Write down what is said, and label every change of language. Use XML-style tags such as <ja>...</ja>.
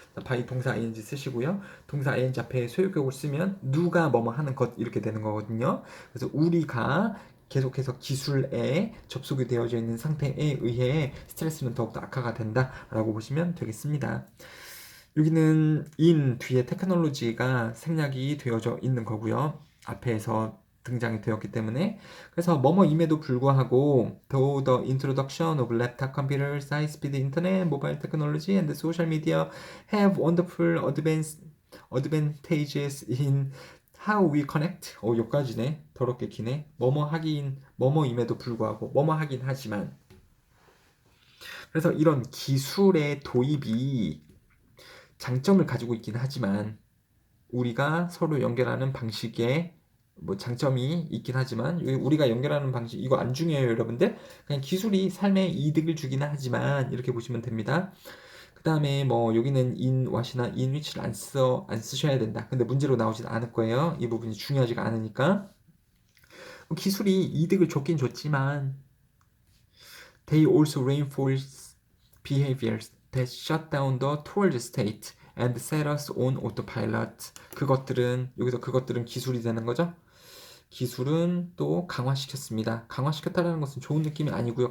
<ko>by 동사 ing 쓰시고요. 동사 ing 앞에 소유격을 쓰면 누가 뭐뭐 하는 것 이렇게 되는 거거든요. 그래서 우리가 계속해서 기술에 접속이 되어져 있는 상태에 의해 스트레스는 더욱더 악화가 된다라고 보시면 되겠습니다. 여기는 in 뒤에 테크놀로지가 생략이 되어져 있는 거고요. 앞에서 등장이 되었기 때문에 그래서 뭐뭐임에도 불구하고</ko> <en>though the introduction of laptop computers, high-speed internet, mobile technology and social media have wonderful advantages in how we connect.</en> <ko>여기까지네. 더럽게 기네. 뭐뭐임에도 불구하고 뭐뭐 하긴 하지만 그래서 이런 기술의 도입이 장점을 가지고 있긴 하지만 우리가 서로 연결하는 방식에 뭐 장점이 있긴 하지만 우리가 연결하는 방식 이거 안 중요해요, 여러분들. 그냥 기술이 삶에 이득을 주기는 하지만 이렇게 보시면 됩니다. 그 다음에 뭐 여기는 in what이나 in which를 안 쓰셔야 된다. 근데 문제로 나오진 않을 거예요. 이 부분이 중요하지가 않으니까. 기술이 이득을 줬긴 줬지만</ko> <en>they also reinforce behaviors that shut down the toward state and set us on autopilot.</en> <ko>여기서 그것들은 기술이 되는 거죠. 기술은 또 강화시켰습니다. 강화시켰다는 것은 좋은 느낌이 아니고요.</ko>